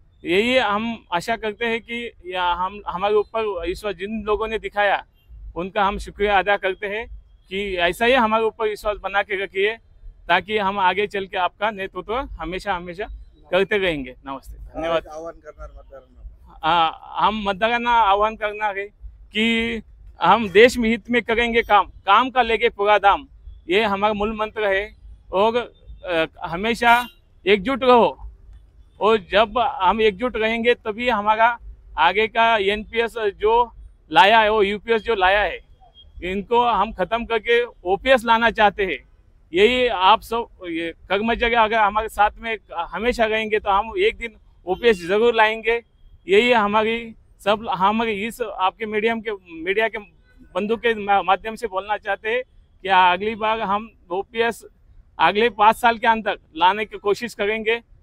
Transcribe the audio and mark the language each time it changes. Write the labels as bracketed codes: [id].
[hi] यही हम आशा करते हैं कि हमारे ऊपर विश्वास जिन लोगों ने दिखाया उनका हम शुक्रिया अदा करते हैं कि ऐसा ही हमारे ऊपर विश्वास बना के रखिए ताकि हम आगे चल के आपका नेतृत्व हमेशा करते रहेंगे. नमस्ते, धन्यवाद. [mr] आवाहन करणार मतदारांना. [hi] हम मतदारांना आह्वान करना है कि हम देश में हित में करेंगे काम का लेके पूरा दाम, ये हमारा मूल मंत्र है. और हमेशा एकजुट रहो. और जब हम एकजुट रहेंगे तभी हमारा आगे का NPS जो लाया है वो UPS जो लाया है इनको हम खत्म करके OPS लाना चाहते हैं. यही आप सब कर्मचारी अगर हमारे साथ में हमेशा रहेंगे तो हम एक दिन OPS जरूर लाएंगे. यही हमारी इस आपके मीडिया के बंधु के माध्यम से बोलना चाहते हैं कि अगली बार हम OPS अगले 5 साल के अंदर लाने की कोशिश करेंगे.